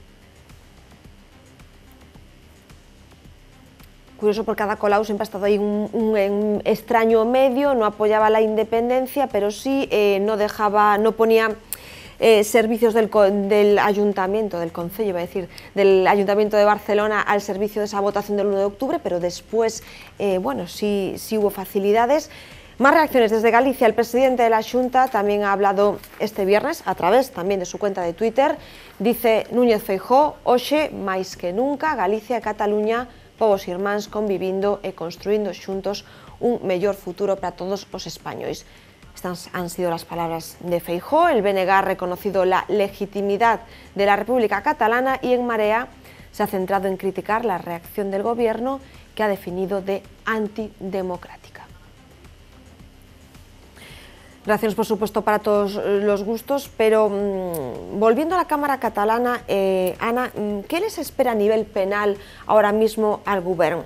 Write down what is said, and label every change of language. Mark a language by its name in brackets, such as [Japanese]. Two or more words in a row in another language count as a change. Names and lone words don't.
[Spanish] Curioso porque Ada Colau siempre ha estado ahí un extraño medio, no apoyaba la independencia, pero sí no ponía servicios del ayuntamiento, del concello, iba a decir, del ayuntamiento de Barcelona al servicio de esa votación del 1 de octubre, pero después, bueno, sí hubo facilidades. Más reacciones desde Galicia. El presidente de la Xunta también ha hablado este viernes, a través también de su cuenta de Twitter. [Galician] Dice Núñez Feijóo: "Hoxe, máis que nunca, Galicia e Cataluña, povos irmáns convivindo e construindo xuntos un mellor futuro para todos os españois". [Spanish] Estas han sido las palabras de Feijóo. El BNG ha reconocido la legitimidad de la República Catalana y en Marea se ha centrado en criticar la reacción del gobierno, que ha definido de antidemocrática. Reacciones, por supuesto, para todos los gustos, pero volviendo a la Cámara catalana, Ana, ¿qué les espera a nivel penal ahora mismo al Gobierno?